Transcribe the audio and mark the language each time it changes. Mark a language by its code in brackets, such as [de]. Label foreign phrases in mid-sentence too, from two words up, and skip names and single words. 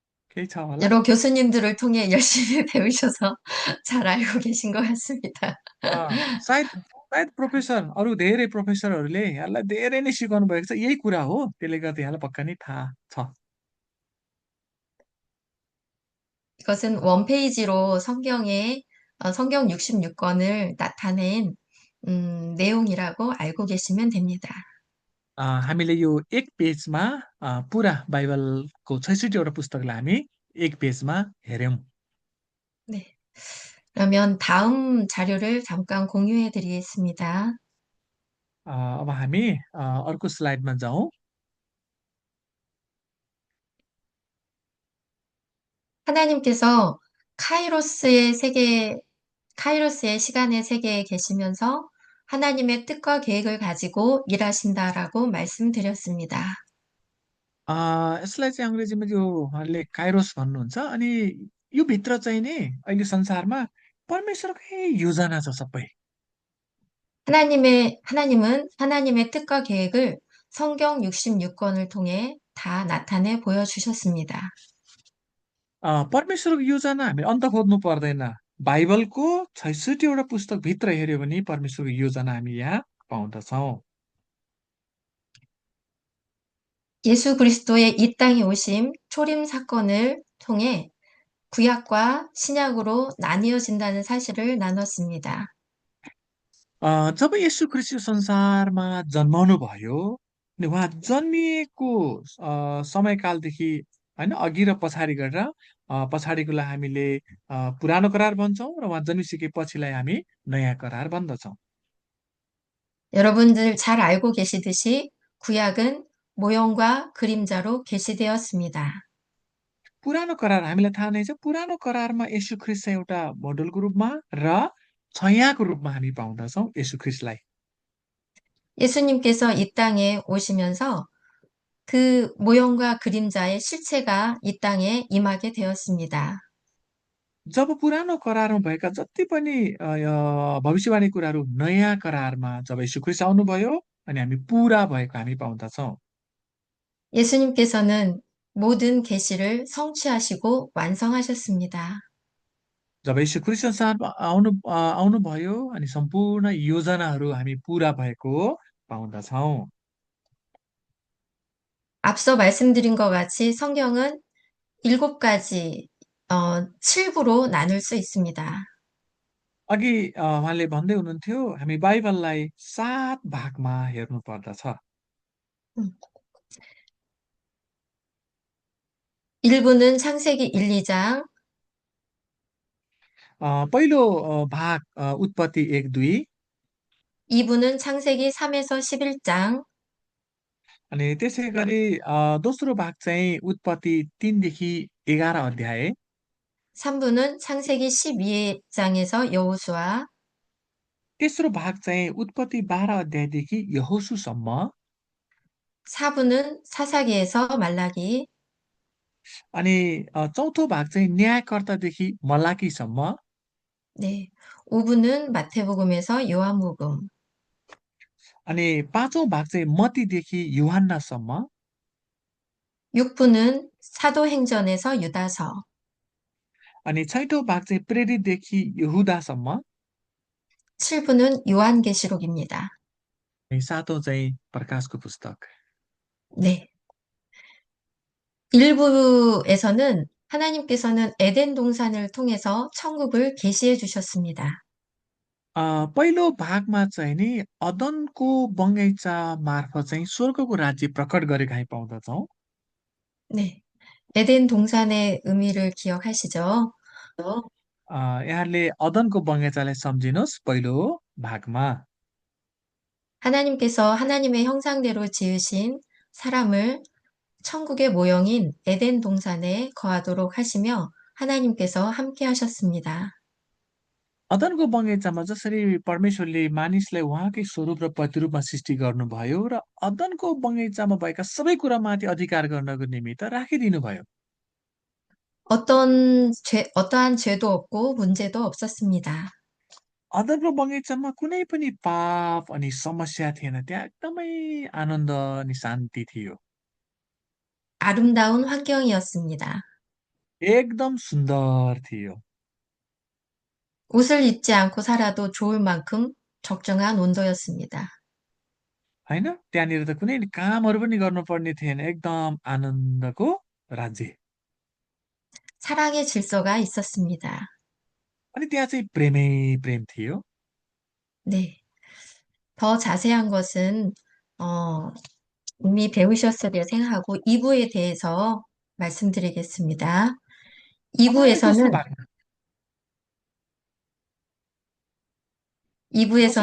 [ne] केही छ होला? [ko] 여러 교수님들을 통해 열심히 배우셔서 잘 알고 계신 것 같습니다. [ne] सायद सायद अरू धेरै प्रोफेसरहरूले यहाँलाई धेरै नै सिकाउनु भएको छ। यही कुरा हो, त्यसले गर्दा यहाँलाई पक्का नै थाहा छ। [ko] 이것은 원페이지로 성경 66권을 나타낸 내용이라고 알고 계시면 됩니다. [ne] हामीले यो एक पेजमा पुरा बाइबलको 66 वटा पुस्तकलाई हामी एक पेजमा हेऱ्यौँ। [ko] 네. 그러면 다음 자료를 잠깐 공유해 드리겠습니다. [ne] अब हामी अर्को स्लाइडमा जाउँ। [ko] 하나님께서 카이로스의 세계, 카이로스의 시간의 세계에 계시면서 하나님의 뜻과 계획을 가지고 일하신다라고 말씀드렸습니다. [ne] यसलाई चाहिँ अङ्ग्रेजीमा यो उहाँले काइरोस भन्नुहुन्छ। अनि यो भित्र चाहिँ नि अहिले संसारमा परमेश्वरकै योजना छ सबै। [ko] 하나님은 하나님의 뜻과 계획을 성경 66권을 통해 다 나타내 보여주셨습니다. [ne] परमेश्वरको योजना हामीले अन्त खोज्नु पर्दैन। बाइबलको 66 वटा पुस्तकभित्र हेऱ्यो भने परमेश्वरको योजना हामी यहाँ पाउँदछौँ। [ko] 예수 그리스도의 이 땅에 오심 초림 사건을 통해 구약과 신약으로 나뉘어진다는 사실을 나눴습니다. [ne] जब येशू ख्रीष्ट यो संसारमा जन्माउनु भयो, अनि उहाँ जन्मिएको समयकालदेखि होइन अघि र पछाडि गरेर पछाडिकोलाई हामीले पुरानो करार भन्छौँ र उहाँ जन्मिसकेपछिलाई हामी नयाँ करार भन्दछौँ। [ko] 여러분들 잘 알고 계시듯이 구약은 모형과 그림자로 계시되었습니다. [ne] पुरानो करार हामीलाई थाहा नै छ। पुरानो करारमा येशू ख्रीष्ट चाहिँ एउटा मोडलको रूपमा र छायाको रूपमा हामी पाउँदछौँ येशू ख्रीष्टलाई। [ko] 예수님께서 이 땅에 오시면서 그 모형과 그림자의 실체가 이 땅에 임하게 되었습니다. [ne] जब पुरानो करारमा भएका जति पनि भविष्यवाणी कुराहरू नयाँ करारमा जब यीशु ख्रीष्ट आउनुभयो, अनि हामी पुरा भएको हामी पाउँदछौँ। [ko] 예수님께서는 모든 계시를 성취하시고 완성하셨습니다. [ne] जब यीशु ख्रीष्ट संसारमा आउनुभयो, अनि सम्पूर्ण योजनाहरू हामी पुरा भएको पाउँदछौँ। [ko] 앞서 말씀드린 것 같이 성경은 7가지, 7부로 나눌 수 있습니다. [ne] अघि उहाँले भन्दै हुनुहुन्थ्यो हामी बाइबललाई 7 भागमा हेर्नु पर्दछ। [ko] 음, 1부는 창세기 1, 2장, [ne] पहिलो भाग उत्पत्ति 1, 2, [ko] 2부는 창세기 3에서 11장, [ne] अनि त्यसै गरी दोस्रो भाग चाहिँ उत्पत्ति 3 देखि 11 अध्याय, [ko] 3부는 창세기 12장에서 여호수아, [ne] तेस्रो भाग चाहिँ उत्पत्ति 12 अध्यायदेखि यहोशूसम्म, [ko] 4부는 사사기에서 말라기, [ne] अनि चौथो भाग चाहिँ न्यायकर्तादेखि मलाकीसम्म, [ko] 네, 5부는 마태복음에서 요한복음, [ne] अनि पाँचौं भाग चाहिँ मत्तीदेखि यूहन्नासम्म, [ko] 6부는 사도행전에서 유다서, [ne] अनि छैठौं भाग चाहिँ प्रेरितदेखि यहुदासम्म, [ko] 7부는 요한계시록입니다. [ne] अनि सातौं चाहिँ प्रकाशको पुस्तक। [ko] 네. 1부에서는 하나님께서는 에덴 동산을 통해서 천국을 계시해 주셨습니다. [ne] पहिलो भागमा चाहिँ नि अदनको बगैँचा मार्फत चाहिँ स्वर्गको राज्य प्रकट गरेको हामी पाउँदछौँ। [ko] 네. 에덴 동산의 의미를 기억하시죠? [ne] यहाँले अदनको बगैँचालाई सम्झिनुहोस् पहिलो भागमा। [ko] 하나님께서 하나님의 형상대로 지으신 사람을 천국의 모형인 에덴 동산에 거하도록 하시며 하나님께서 함께 하셨습니다. [ne] अदनको बगैँचामा जसरी परमेश्वरले मानिसलाई उहाँकै स्वरूप र प्रतिरूपमा सृष्टि गर्नुभयो र अदनको बगैँचामा भएका सबै कुरामाथि अधिकार गर्नको निमित्त राखिदिनु भयो। [ko] 어떠한 죄도 없고 문제도 없었습니다. [ne] अदनको बगैँचामा कुनै पनि पाप अनि समस्या थिएन। त्यहाँ एकदमै आनन्द अनि शान्ति थियो। [ko] 아름다운 환경이었습니다. [ne] एकदम सुन्दर थियो। [ko] 옷을 입지 않고 살아도 좋을 만큼 적정한 온도였습니다. [ne] होइन, त्यहाँनिर त कुनै कामहरू पनि गर्नुपर्ने थिएन, एकदम आनन्दको राज्य। [ko] 사랑의 질서가 있었습니다. [ne] अनि त्यहाँ चाहिँ प्रेमै प्रेम थियो। [ko] 네. 더 자세한 것은, 어, 이미 배우셨으리라 생각하고 2부에 대해서 말씀드리겠습니다. [ne] अब हामी दोस्रो [ko] 2부에서는, [ne] भागमा दोस्रो